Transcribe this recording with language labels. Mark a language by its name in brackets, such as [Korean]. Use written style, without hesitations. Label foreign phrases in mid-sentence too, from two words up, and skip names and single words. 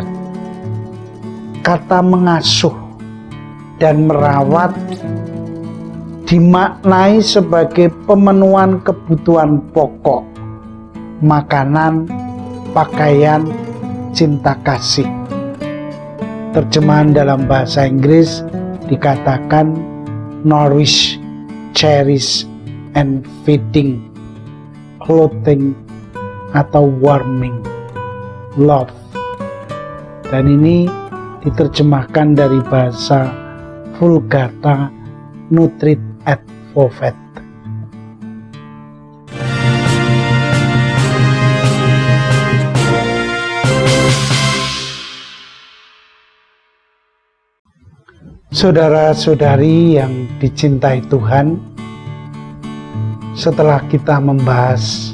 [Indonesian] Kata mengasuh dan merawat dimaknai sebagai pemenuhan kebutuhan pokok, makanan, pakaian, cinta kasih. Terjemahan dalam bahasa Inggris dikatakan [English] nourish, cherish, and feeding, clothing [Indonesian] atau [English] warming, love. [Indonesian] Dan ini diterjemahkan dari bahasa Vulgata, [Latin] nutrit et vovet. [Indonesian] Saudara-saudari yang dicintai Tuhan, setelah kita membahas